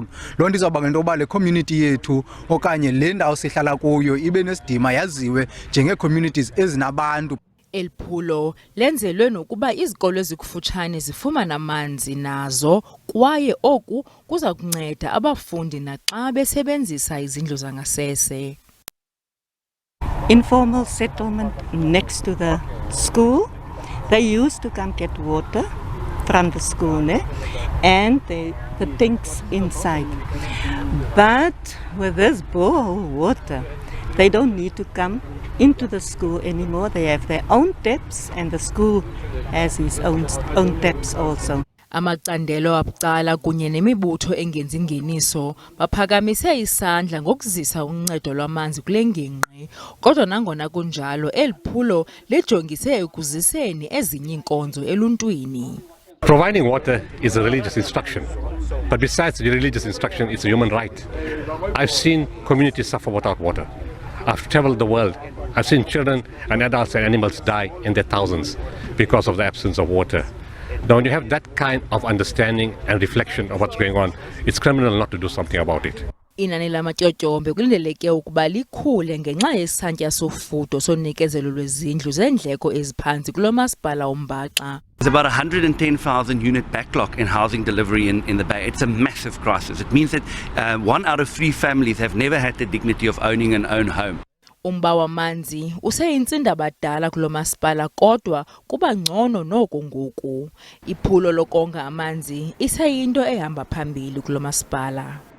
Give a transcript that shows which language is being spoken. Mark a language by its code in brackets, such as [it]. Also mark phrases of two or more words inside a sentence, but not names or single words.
[xh] Loo nto izawubangela into yoba le community yethu okanye le ndawo sihlala kuyo ibe nesidima, yaziwe njengee-communities ezinabantu. Eli phulo lenzelwe nokuba izikolo ezikufutshane zifumane amanzi nazo, kwaye oku kuza kunceda abafundi naxa besebenzisa izindlu zangasese. [en] Informal settlement next to the school. They used to come get water from the school and the tanks inside. But with this borehole water, they don't need to come into the school anymore. They have their own taps and the school has its own taps also. [xh] Amacandelo abucala kunye nemibutho engenzi ngeniso baphakamise isandla ngokuzisa uncedo lwamanzi kule ngingqi. Kodwa nangona kunjalo eli phulo lijongise ekuziseni ezinye inkonzo eluntwini. [en] Providing water is a religious instruction, but besides the religious instruction, it's a human right. I've seen communities suffer without water. I've traveled the world. I've seen children and adults and animals die in their thousands because of the absence of water. Now, when you have that kind of understanding and reflection of what's going on, it's criminal not to do something about it. [xh] Inani lamatyotyombe kulindeleke ukuba likhule ngenxa yesantya sofudo sonikezelo lwezindlu zeendleko eziphantsi kulo masipala ombaxa. [en] There's about 110,000 unit backlog in housing delivery in the Bay. It's a massive crisis. It means that 1 out of 3 families have never had the dignity of owning an own home. [xh] Umba wamanzi useyintsindaba dala kulo masipala, kodwa kuba ngcono noko ngoku. Iphulo lokonga amanzi iseyinto ehamba phambili kulo masipala.